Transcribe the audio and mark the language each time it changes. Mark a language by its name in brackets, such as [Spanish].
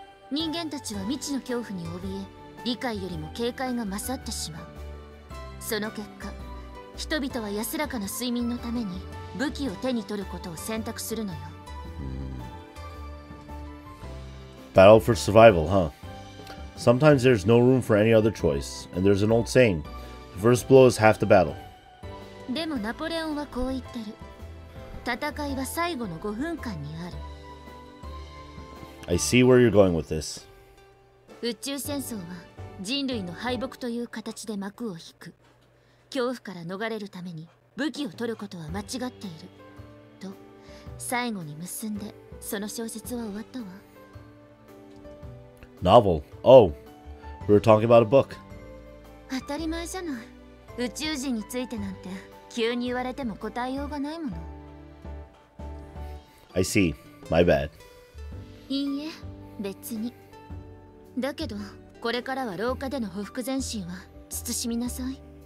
[Japanese] 人間たちは未知の恐怖に怯え、理解よりも警戒が勝ってしまう。その結果、人々は安らかな睡眠のために武器を手に取ることを選択するのよ。 [English] Battle for survival, huh? Sometimes there's no room for any other choice, and there's an old saying, the first blow is half the battle. [Japanese] でもナポレオンはこう言ってる。戦いは最後の5分間にある。 [English] I see where you're going with this. [Japanese] 宇宙戦争は人類の敗北という形で幕を引く。恐怖から逃れるために武器を取ることは間違っている。と最後に結んでその小説は終わったわ。 [English] Novel. Oh, we were talking about a book. [Japanese] 当たり前じゃない。宇宙人についてなんて急に言われても答えようがないもの。 [English] I see. My bad. [Japanese] いいえ、別に。だけど、これからは廊下での匍匐前進は慎みなさい。